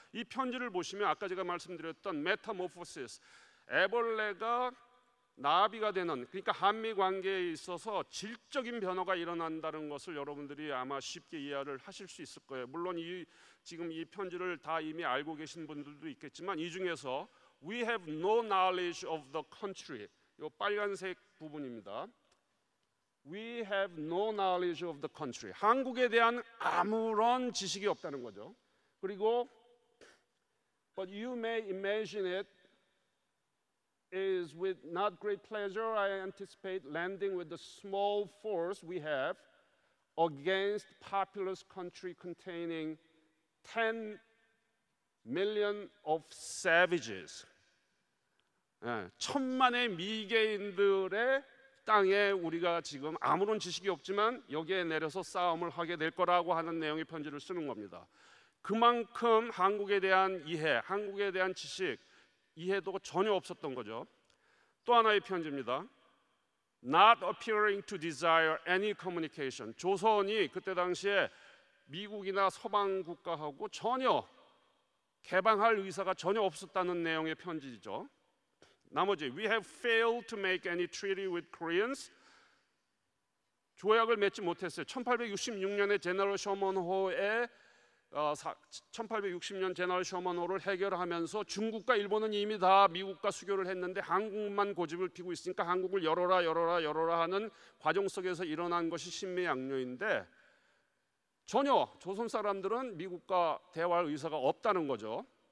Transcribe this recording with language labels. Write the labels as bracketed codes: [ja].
[ko] 이 편지를 보시면 아까 제가 말씀드렸던 메타모포시스, 애벌레가 나비가 되는, 그러니까 한미 관계에 있어서 질적인 변화가 일어난다는 것을 여러분들이 아마 쉽게 이해를 하실 수 있을 거예요. 물론 지금 이 편지를 다 이미 알고 계신 분들도 있겠지만 이 중에서 [en] We have no knowledge of the country, [ko] 이 빨간색 부분입니다. [en] We have no knowledge of the country, [ko] 한국에 대한 아무런 지식이 없다는 거죠. 그리고 [en] But you may imagine it is with not great pleasure I anticipate landing with the small force we have against populous country containing 10 million of savages. [ko] 천만의 미개인들의 땅에 우리가 지금 아무런 지식이 없지만 여기에 내려서 싸움을 하게 될 거라고 하는 내용의 편지를 쓰는 겁니다. 그만큼 한국에 대한 이해, 한국에 대한 지식, 이해도가 전혀 없었던 거죠. 또 하나의 편지입니다. [en] Not appearing to desire any communication. [ko] 조선이 그때 당시에 미국이나 서방 국가하고 전혀 개방할 의사가 전혀 없었다는 내용의 편지죠. 나머지 [en] We have failed to make any treaty with Koreans. [ko] 조약을 맺지 못했어요. 1866년에 제너럴 셔먼호의 1860년 제너럴 셔먼호를 해결하면서 중국과 일본은 이미 다 미국과 수교를 했는데 한국만 고집을 피고 있으니까 한국을 열어라 하는 과정 속에서 일어난 것이 신미양요인데 전혀 조선 사람들은 미국과 대화할 의사가 없다는 거죠.